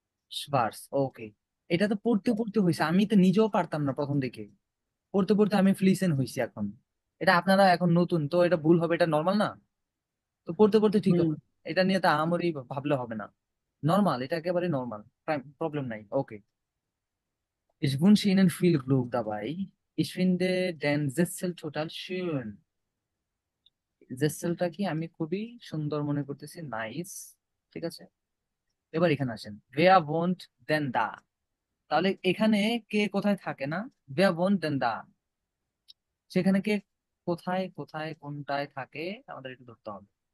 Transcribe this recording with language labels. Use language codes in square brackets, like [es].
[bn] সুভার্স, ওকে। এটা তো পড়তে পড়তে হয়েছে, আমি তো নিজেও পারতাম না প্রথম দিকে, পড়তে পড়তে আমি ফ্লুয়েন্ট হয়েছি এখন। এটা আপনারা এখন নতুন তো, এটা ভুল হবে, এটা নর্মাল না, তো পড়তে পড়তে ঠিক হুম। হবে। এটা নিয়ে তো আমারই ভাবলে হবে না, নর্মাল, এটা একেবারে নর্মাল, প্রবলেম নাই, ওকে। [de] Ich wünsche Ihnen viel Glück dabei. Ich finde den Sessel total schön. [bn] জেসেলটা কি আমি খুবই সুন্দর মনে করতেছি, নাইস, ঠিক আছে। এবার এখানে আসেন, ভেয়া [de] wohnt denn da, [bn] তাহলে এখানে কে কোথায় থাকে না, ভেয়া wohnt denn da, সেখানে কে কোথায় কোথায় কোনটায় থাকে আমাদের একটু ধরতে হবে।